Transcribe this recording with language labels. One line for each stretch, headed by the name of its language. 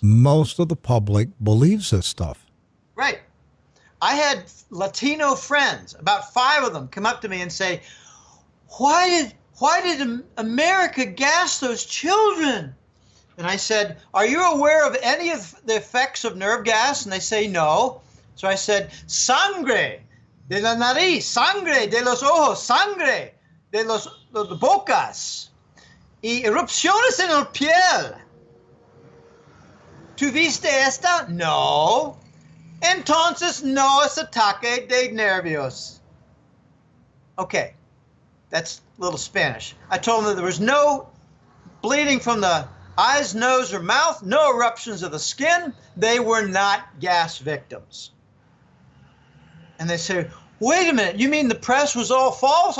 English: Most of the public believes this stuff. Right. I had Latino friends, about 5 of them, come up to me and say, why did America gas those children? And I said, are you aware of any of the effects of nerve gas? And they say no. So I said,
Spanish: sangre de la nariz, sangre de los ojos, sangre de las bocas y erupciones en el piel. ¿Tú viste esta? No. Entonces no es ataque de nervios.
English: Okay, that's a little Spanish. I told them that there was no bleeding from the eyes, nose, or mouth, no eruptions of the skin. They were not gas victims. And they say, wait a minute, you mean the press was all false?